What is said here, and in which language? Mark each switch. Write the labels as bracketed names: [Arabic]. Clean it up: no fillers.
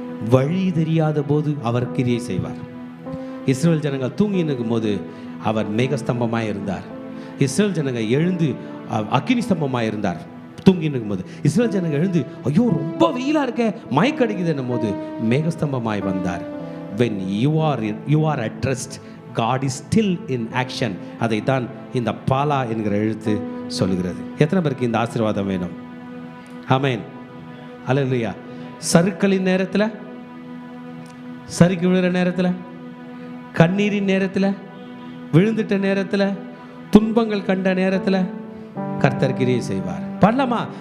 [Tamil] வழி தெரியாத போது அவர் கிரியை செய்வார். இஸ்ரேல் ஜனங்கள் தூங்கி நிற்கும் போது அவர் மேகஸ்தம்பமாய் இருந்தார். இஸ்ரேல் ஜனங்கள் எழுந்து அக்கினி ஸ்தம்பமாய் இருந்தார். தூங்கி நிற்கும் போது இஸ்ரேல் ஜனங்கள் எழுந்து, ஐயோ ரொம்ப வெயிலா இருக்க, மயக்கடிக்குது என்னும் போது மேகஸ்தம்பமாய் வந்தார். [English] when you are at rest, God is still in action. [Tamil] அதை தான் இந்த பாலா என்கிற எழுத்து சொல்லுகிறது. எத்தனை பேருக்கு இந்த ஆசீர்வாதம் வேணும்? ஆமென், அல்லேலூயா. சறுக்கலின் நேரத்தில், சறுக்கி விழுற நேரத்தில், கண்ணீரின் நேரத்தில், விழுந்துட்ட நேரத்தில், துன்பங்கள் கண்ட நேரத்தில் கர்த்தர் கிரியை செய்வார். பாடலாமா?